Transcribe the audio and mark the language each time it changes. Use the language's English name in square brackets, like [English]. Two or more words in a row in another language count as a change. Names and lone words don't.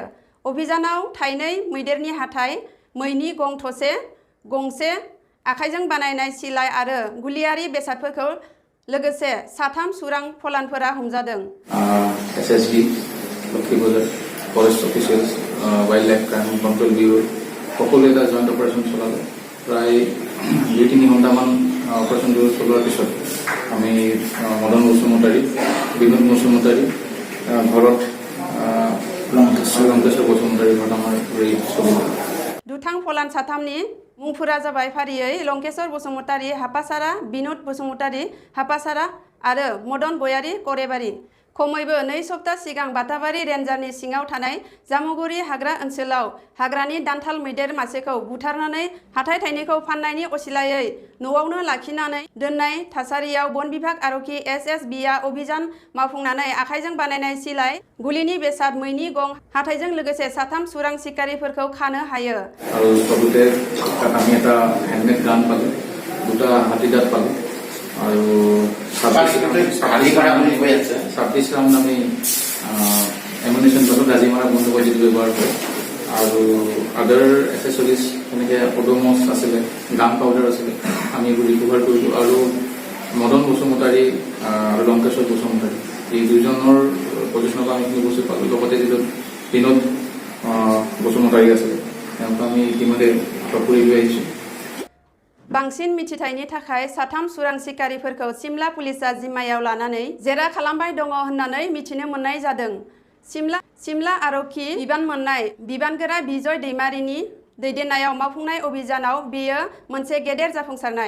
[Bodo] अभियानाव थाइनै मैदेरनि हाथाय, मैनि गं थसे, गंसे आखाइजों बानायनाय सिलाइ आरो गुलियारि बेसादफोरखौ लोगोसे 3 सुरां फलानफोरा हमजादों। [Assamese] SSB लखीबाजार [English] forest officials wild life crime control bureau [Assamese] সকলোৱে এটা [English] joint operation [Assamese] চলালে। প্ৰায় 2-3 ঘণ্টামান অপাৰেশ্যনটো চলোৱাৰ পিছত আমি মদন বসুমতাৰী, বিনোদ বসুমতাৰী ঘৰত লংকেশ্বৰ বসুমতাৰী ঘৰত আমাৰ ৰেড চলিলে। [Bodo] दुथां फलान 3नि मुंफोरा जाबाय फारियै लंकेश्वर बसुमतारी हापासारा, बिनोद बसुमतारी हापासारा आरो मदन बयारी करेबारी। खमैबो 2 सप्ता सिगां बाताबारि रेन्जारनि सिङाव थानाय जामुगुरि हाग्रा ओनसोलाव हाग्रानि दान्थाल मैदेर मासेखौ बुथारनानै हाथाय थाइनैखौ फाननायनि असिलायै न'आवनो लाखिनानै दोननाय थासारियाव बन बिभाग आरक्षी SSB आ अभियान मावफुंनानै आखाइजों बानायनाय सिलाइ, गुलिनि बेसाद, मैनि गं हाथायजों लोगोसे 3 सुरां सिखारिफोरखौ खानो हायो। [Assamese] আৰু সবতে আমি এটা [English] handmade gun [Assamese] পালো, 2টা হাতীদাঁত পালো আৰু 26 ৰাউণ্ড আমি এমুনেশ্যন পালো, গাজিমাৰা বন্দুক যিটো ব্যৱহাৰ কৰে আৰু [English] other accessories [Assamese] এনেকৈ অডোমছ আছিলে, [English] gun powder [Assamese] আছিলে, আমি এইবোৰ ৰিকভাৰ কৰিলোঁ। আৰু মদন বসুমতাৰী আৰু লংকেশ্বৰ বসুমতাৰী এই দুজনৰ পজিশ্যনৰ পৰা আমি এইখিনি বস্তু পালোঁ। লগতে যিটো বিনোদ বসুমতাৰী আছিলে তেওঁক আমি ইতিমধ্যে আটক কৰি লৈ আহিছোঁ। [Bodo] बांसिन मिथिथायनि थाखाय 3 सुरां सिखारिफोरखौ सिमला पुलिसा जिम्मायाव लानानै जेरा खालामबाय दङ होननानै मिथिनो मोननाय जादों। सिमला आरक्षी बिबान मोननाय बिबानगोरा बिजय दैमारिनि दैदेननायाव मावफुंनाय अभियानाव बेयो मोनसे गेदेर जाफुंसारनाय।